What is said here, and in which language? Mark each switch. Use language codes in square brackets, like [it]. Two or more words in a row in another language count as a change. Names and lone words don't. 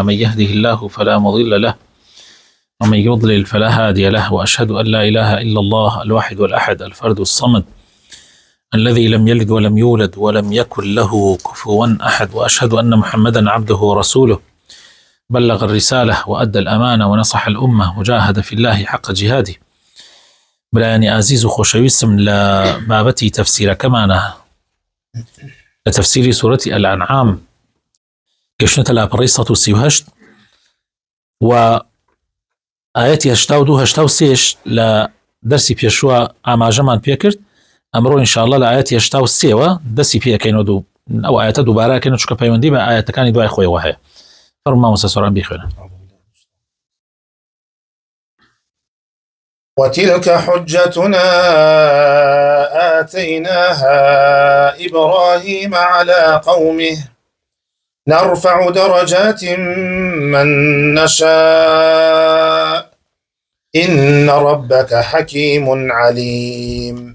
[ar] من يهده الله فلا مضل له ومن يضلل فلا هادي له، وأشهد أن لا إله إلا الله الواحد الأحد الفرد الصمد الذي لم يلد ولم يولد ولم يكن له كفوا أحد، وأشهد أن محمدا عبده ورسوله بلغ الرسالة وأدى الأمانة ونصح الأمة وجاهد في الله حق جهاده. [ckb] برایانی عزیز و خۆشەویستم لە بابەتی تەفسیرەکەمانە لە تەفسیری سوورەتی الأنعام گەشتنەتە لاپەڕەی 138 و ئاەتی 82-83 لە دەرسی پێشووە ئاماژەمان پێکرد. ئەمڕۆ [ar] ئینشاءالله [ckb] لە ئاەتی 83ەوە دەستی پێەکەینەوە و ئەو ئاەتە دووبارەکەین چونکە پەیوەندی بە ئاەتەکانی دوای خۆیەوە هەیە. فەرموو مامۆستا سۆران بیخوێنن. [ar] وتلك حجتنا آتيناها إبراهيم على قومه نرفع درجات من نشاء إن ربك حكيم عليم.